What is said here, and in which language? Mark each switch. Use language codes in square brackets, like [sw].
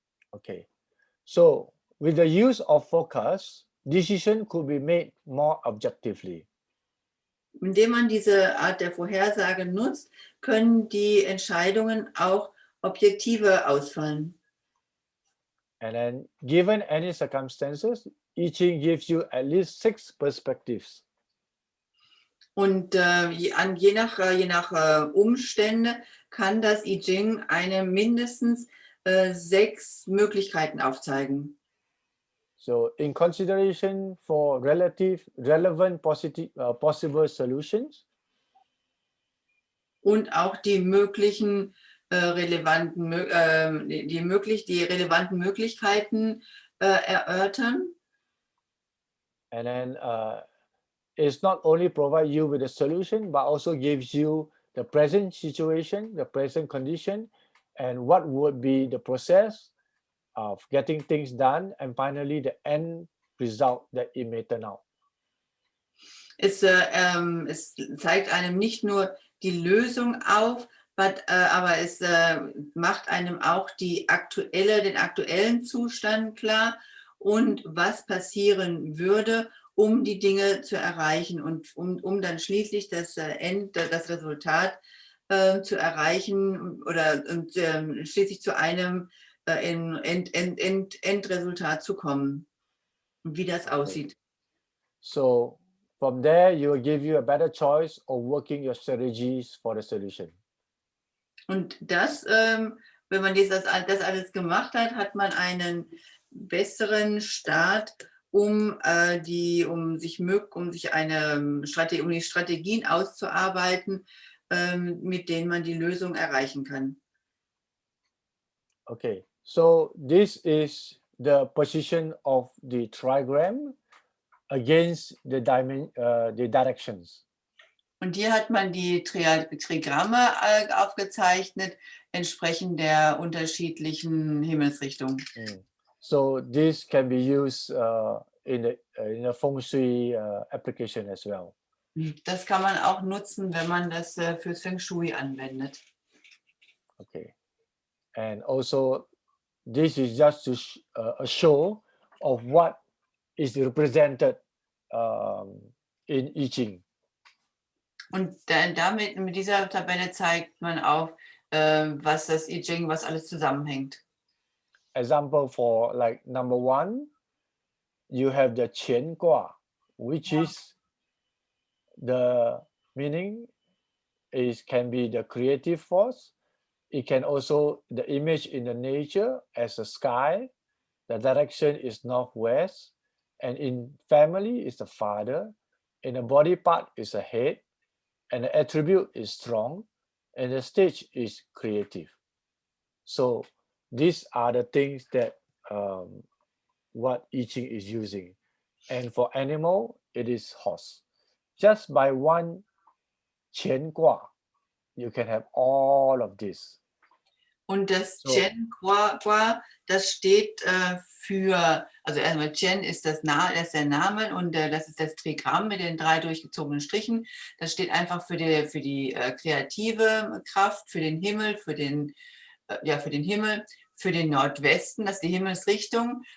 [en] Okay. So with the use of focus, decision could be made more objectively. [de] Indem man diese Art der Vorhersage nutzt, können die Entscheidungen auch objektiver ausfallen. [en] And then given any circumstances, I Ching gives you at least 6 perspectives. [de] Und je nach Umstände kann das I Ching einem mindestens 6 Möglichkeiten aufzeigen. [en] So in consideration for relevant possible solutions. [de] Und auch die relevanten Möglichkeiten erörtern. [en] And then it's not only provide you with a solution, but also gives you the present situation, the present condition, and what would be the process of getting things done, and finally the end result that it may turn out. [de] Es zeigt einem nicht nur die Lösung auf, Aber es macht einem auch den aktuellen Zustand klar und was passieren würde, um die Dinge zu erreichen und um dann schließlich das Resultat zu erreichen oder schließlich zu einem Endresultat zu kommen und wie das aussieht. [en] So from there, you will give you a better choice of working your strategies for the solution. [de] Und das, wenn man das alles gemacht hat, hat man einen besseren Start, um die Strategien auszuarbeiten, mit denen man die Lösung erreichen kann. [en] Okay, so this is the position of the trigram against the directions. [de] Und hier hat man die Trigramme aufgezeichnet, entsprechend der unterschiedlichen Himmelsrichtungen. [en] So this can be used in a Feng Shui application as well. [de] Das kann man auch nutzen, wenn man das fürs Feng Shui anwendet. [en] Okay, and also this is just to a show of what is represented in I Ging. [de] Und mit dieser Tabelle zeigt man auch, was das I Ging, was alles zusammenhängt. [en] Example for like number 1, you have the Qian Gua, which is the meaning can be the creative force. It can also the image in the nature as a sky. The direction is northwest, and in family is the father, and the body part is a head, and the attribute is strong, and the stage is creative. So these are the things that what I Ching is using. And for animal, it is horse. Just by one Qian Gua, you can have all of this. [de] Und das Chen Gua, das steht für, also erstmal Chen ist das ist der Name und das ist das Trigramm mit den 3 durchgezogenen Strichen. Das steht einfach für die kreative Kraft, für den Himmel, für den Himmel, für den Nordwesten, das ist die Himmelsrichtung.